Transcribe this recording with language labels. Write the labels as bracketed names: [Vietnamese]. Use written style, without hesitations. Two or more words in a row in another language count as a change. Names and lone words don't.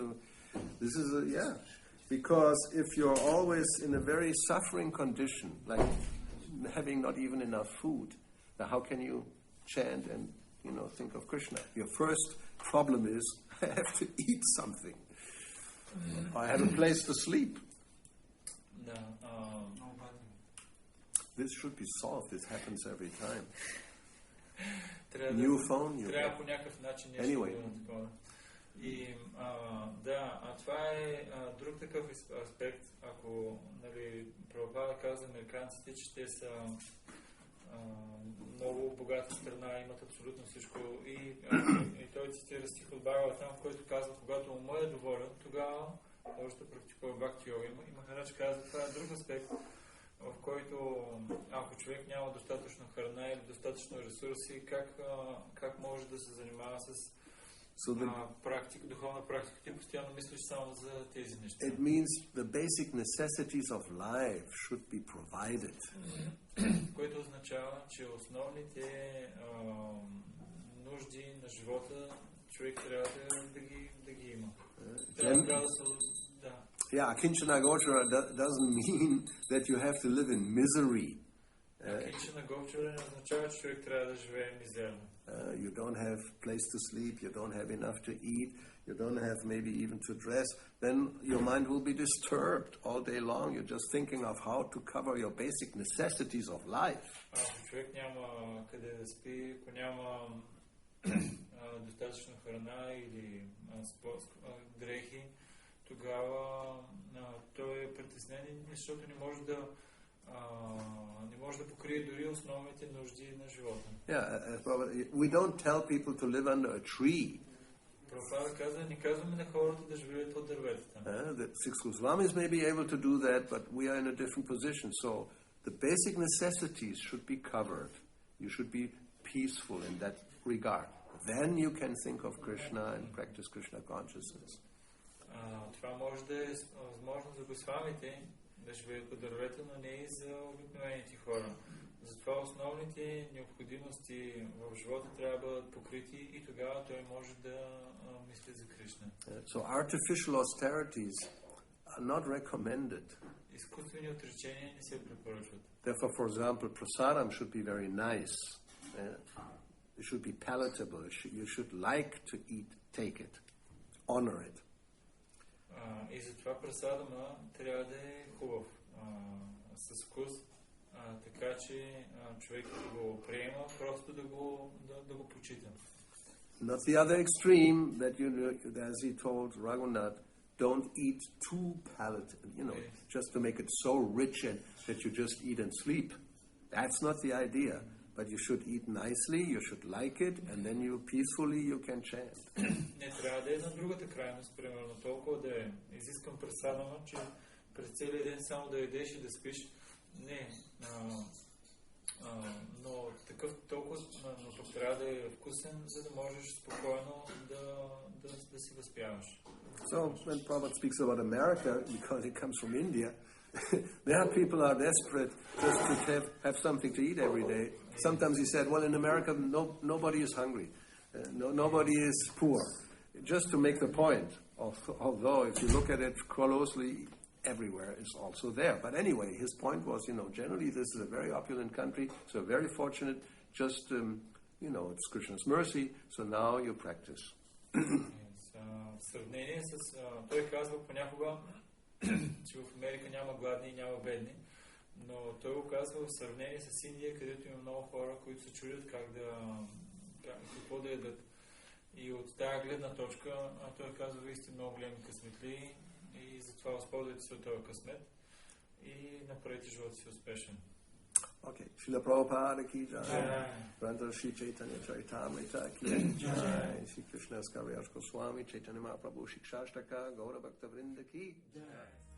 [English] This is because if you're always in a very suffering condition, like having not even enough food, now how can you chant and think of Krishna? Your first problem is I have to eat something. I have a place to sleep. This should be solved. This happens every time. New phone. [Bulgarian] Трябва по някакъв начин нещо anyway. Да такова. И това е друг такъв аспект. Ако Прабхупада каза американците, че те са много богата страна, имат абсолютно всичко. И той цитира стих от Бхагава там, в който казва, когато умът е доволен, тогава може да практикува Бхакти-йога. И Махарадж казва, това е друг аспект, в който ако човек няма достатъчно храна или достатъчно ресурси, как може да се занимава с духовна практика? Ти постоянно мислиш само за тези неща. [English] It means the basic necessities of life should be provided. [Bulgarian] Което означава, че основните нужди на живота човек трябва да ги има. Трябва да се... [English] Yeah, Kinchana Gochara doesn't mean that you have to live in misery. [Bulgarian] Kinchana Gochara не означава, че човек трябва да живее мизерно. [English] You don't have place to sleep, you don't have enough to eat, you don't have maybe even to dress, then your mind will be disturbed all day long. You're just thinking of how to cover your basic necessities of life. [Bulgarian] Ако човек няма къде да спи, ако няма достатъчно храна или дрехи, тогава той е притеснен, защото не може да покрие дори основните нужди на живота. [English] We don't tell people to live under a tree. [Bulgarian] Прабхупада каза, не казваме на хората да живеят от дърветата. [English] The Siksastaka may be able to do that, but we are in a different position. So the basic necessities should be covered. You should be peaceful in that regard. Then you can think of Krishna and practice Krishna consciousness. [Bulgarian] Това може да е възможно за госвамите да живеят по дървета, но не и за обикновените хора. Затова основните необходимости в живота трябва да бъдат покрити и тогава той може да мисли за Кришна. [English] So artificial austerities are not recommended. [Bulgarian] Изкуствени отречения не се препоръчват. [English] Therefore, for example, prasadam should be very nice. It should be palatable. You should like to eat, take it, honor it. [Bulgarian] И затова прасадама трябва да е хубав, с вкус, така че човек да го приема, просто да го почита. [English] Not the other extreme that as he told Raghunath, don't eat too palatable, just to make it so rich and that you just eat and sleep. That's not the idea. But you should eat nicely, you should like it, and then peacefully you can chant. [Bulgarian] Не трябва да е на другата крайност, примерно толкова да изискам пресадама, че през целия ден само да ядеш и да спиш. Не, но такъв толкова, но тук трябва да е вкусен, за да можеш спокойно да си възпяваш. [English] So when Prabhupada speaks about America, because he comes from India, there are people who are desperate just to have something to eat every day. Sometimes he said, well, in America, nobody is hungry. Nobody is poor. Just to make the point, although if you look at it closely, everywhere is also there. But anyway, his point was, generally this is a very opulent country, so very fortunate. Just, it's Krishna's mercy, so now you practice. [Bulgarian] В сравнение с... Той казва понякога, че в Америка няма гладни и няма бедни, но той го казва в сравнение с Индия, където има много хора, които се чудят какво да ядат. И от тази гледна точка той казва, вие сте много големи късметли и затова възползвайте се от този късмет и направете живота си успешен. [English] Okay. Srila Prabhupada [Hindi] ki jai. [English] Brother Shri Chaitanya Charitamrita [Hindi] ki jai. [English] Shri Krishna's Kaviraj Goswami, Chaitanya Mahaprabhu, Siksastaka, Gaura Bhakta Vrinda [Hindi] ki jai.